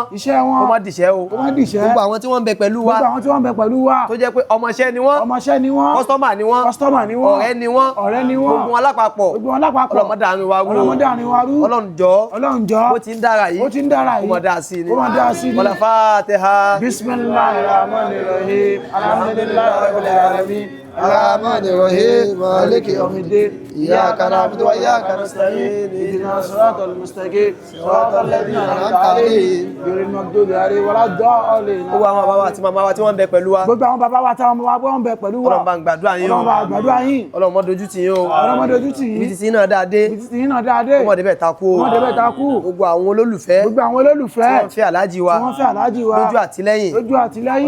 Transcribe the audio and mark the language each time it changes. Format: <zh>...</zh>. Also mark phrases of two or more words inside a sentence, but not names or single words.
<yo>kó má dìṣẹ́ o. gbogbo àwọn tí wọ́n ń bẹ pẹ̀lú wa. tó jẹ́ pé ọmọṣẹ́ ni wọ́n. kọ́sítọ́mà ni wọ́n. ọ̀rẹ́ ni wọ́n. gbogbo wọn lápapọ̀. Ọlọ́run má dàárín wa rú. Ọlọ́run jọ̀ọ́. bó ti ń dára yìí. kó má dá sí ni.</yo> <ar>ولا الفاتحة. بسم الله الرحمن الرحيم. الحمد لله رب العالمين. الرحمن الرحيم. مالك يوم الدين. إياك نعبد وإياك نستعين اهدنا الصراط المستقيم صراط الذين أنعمت عليهم غير المغضوب عليهم ولا الضالين.</ar> <yo>gbogbo àwọn bàbá wa àti màmá wa tí wọ́n ń bẹ pẹ̀lú wa. gbogbo àwọn bàbá wa àti àwọn màmá wa ń bẹ pẹ̀lú wa. Ọlọ́run bá ń gbàdúrà yín o. Ọlọ́run bá ń gbàdúrà yín. Ọlọ́run má dojú tì yín o. Ọlọ́run má dojú tì yín. ibi títí náà dáadé. kó má débẹ̀ takú o. gbogbo àwọn olólùfẹ́. tí wọ́n fẹ́ Alhaji wa. lójú àtìlẹ́yìn. Ọlọ́run bá fẹ́ wọn.</yo>